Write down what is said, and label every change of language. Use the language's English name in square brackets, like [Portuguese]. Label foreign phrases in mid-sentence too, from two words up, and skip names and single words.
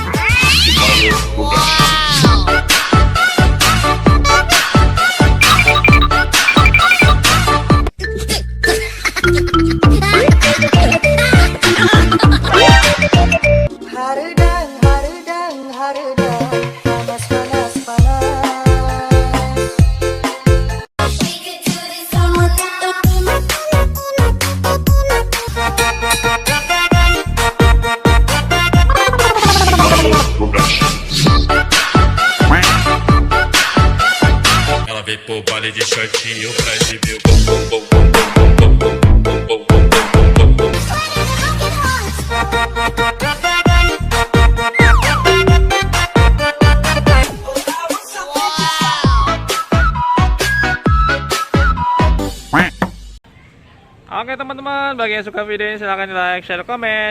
[Indonesian] Hardang, hardang, hardang, panas, panas, panas. [Portuguese] Ela veio pro baile de shortinho pra exibir o bum bum bum bum bum bum bum bum bum bum bum. [Indonesian] Oke teman-teman, bagi yang suka video ini silahkan di like, share, komen.